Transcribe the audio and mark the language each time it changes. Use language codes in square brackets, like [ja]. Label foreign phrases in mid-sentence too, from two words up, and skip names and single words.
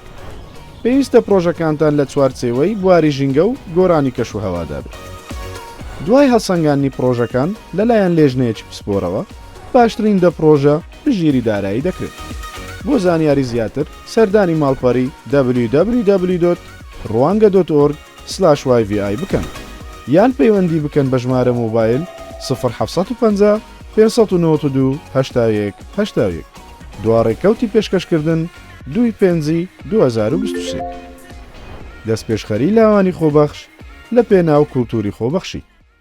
[ckb] پێویستە پرۆژەکانتان لە چوارچێوەی بواری ژینگە و گۆرانی کەش و هەوادا بێت. دوای هەڵسەنگاندنی پرۆژەکان لەلایەن لێژنەیەکی پسپۆرەوە باشترین دە پرۆژە پشگیری دارایی دەکرێت. بۆ زانیاری زیاتر سەردانی ماڵپەڕی www.rwanga.org/yvi بکەن یان پەیوەندی بکەن بە ژمارە مۆبایل 0750 592 81 دووەڕێکەوتی پێشکەشکردن 2/5/2023. دەست پێشخەری لاوانی خۆبەخش لە پێناو کولتوری خۆبەخشی.